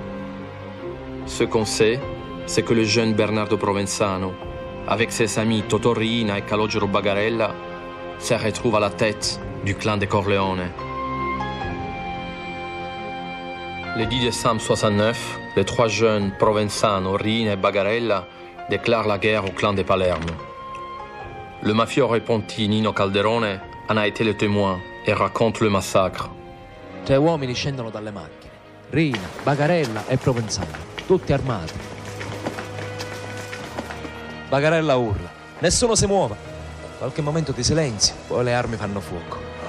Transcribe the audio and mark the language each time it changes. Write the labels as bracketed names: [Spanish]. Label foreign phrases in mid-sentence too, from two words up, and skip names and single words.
[French] Ce qu'on sait, c'est que le jeune Bernardo Provenzano, avec ses amis Toto Riina et Calogero Bagarella, se retrouve à la tête du clan des Corleone. Le 10 décembre 69, les trois jeunes Provenzano, Riina et Bagarella déclarent la guerre au clan de Palerme. Le mafieux repenti Nino Calderone en a été le témoin e racconte le massacre. [Italian] 3 uomini scendono dalle macchine, Riina, Bagarella e Provenzano, tutti armati. Bagarella urla, nessuno si muova. Qualche momento di silenzio, poi le armi fanno fuoco.